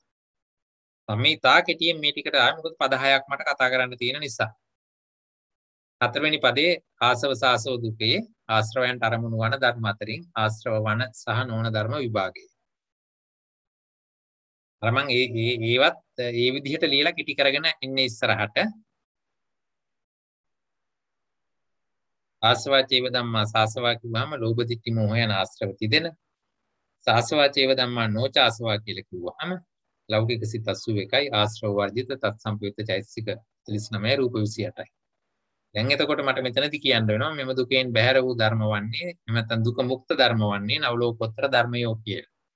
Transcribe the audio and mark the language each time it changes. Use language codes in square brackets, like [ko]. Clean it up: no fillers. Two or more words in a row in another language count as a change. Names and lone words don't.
[si] මම මේ තා කෙටියෙන් මේ ටිකට ආවේ මොකද පද 6ක් මට කතා කරන්න තියෙන නිසා. හතරවෙනි පදේ ආසව සාසව දුකේ ආශ්‍රවයන්ට අරමුණු වන ධර්ම අතරින් ආශ්‍රව වන සහ නොවන ධර්ම විභාගය. අර මං ඒවත් ඒ විදිහට ලියලා කිටි කරගෙන ඉන්නේ ඉස්සරහට. [pi] ආසවා චේව ධම්මා සාසවා [si] කිව්වම ලෝභ දිට්ඨි මෝහ යන ආශ්‍රව තිදෙන. [pi] සාසවා චේව ධම්මා නොචාසවා [si] කියලා කිව්වම ලෞකික සිත 81යි ආශ්‍රව වර්ජිත තත් සම්පයුක්ත චෛතසික 39 රූප 28යි. දැන් එතකොට මට මෙතනදී කියන්න වෙනවා මෙම දුකෙන් බැහැර වූ ධර්ම වන්නේ නැත්නම් දුක මුක්ත ධර්ම වන්නේ නවලෝකෝත්තර ධර්මයෝ කියලා.